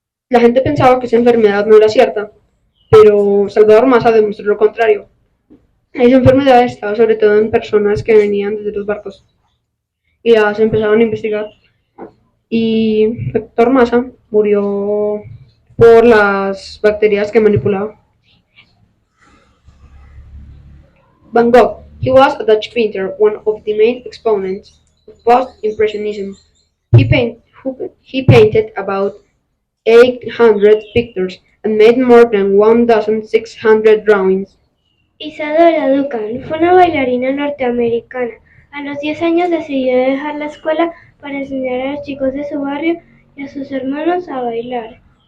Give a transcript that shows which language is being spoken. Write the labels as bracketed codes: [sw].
[es] La gente pensaba que esa enfermedad no era cierta, pero Salvador Massa demostró lo contrario. Esa enfermedad estaba sobre todo en personas que venían desde los barcos y ya se empezaron a investigar. Y Héctor Massa murió por las bacterias que manipulaba. Van Gogh. [en] He was a Dutch painter, one of the main exponents of post-impressionism. He painted about 800 pictures and made more than 1,600 drawings. [es] Isadora Duncan fue una bailarina norteamericana. A los 10 años decidió dejar la escuela para enseñar a los chicos de su barrio y a sus hermanos a bailar.